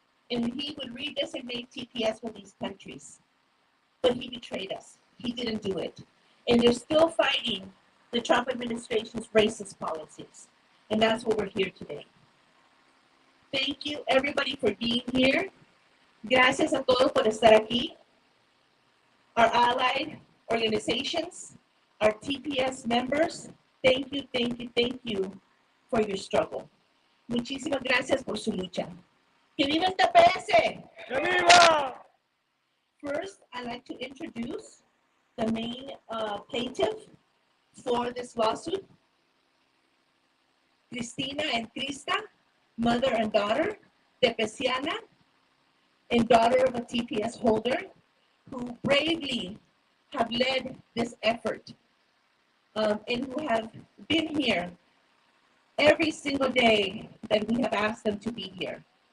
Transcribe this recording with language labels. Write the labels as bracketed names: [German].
[English] And he would redesignate TPS for these countries. But he betrayed us. He didn't do it. And they're still fighting the Trump administration's racist policies. And that's why we're here today. Thank you, everybody, for being here. [Spanish] Gracias a todos por estar aquí. [English] Our allied organizations, our TPS members, thank you, thank you, thank you for your struggle. [Spanish] Muchísimas gracias por su lucha. ¡Que viva el TPS! ¡Que viva! [English] First, I'd like to introduce the main plaintiff for this lawsuit, Cristina and Krista, mother and daughter, Tepeciana, and daughter of a TPS holder, who bravely have led this effort and who have been here every single day that we have asked them to be here.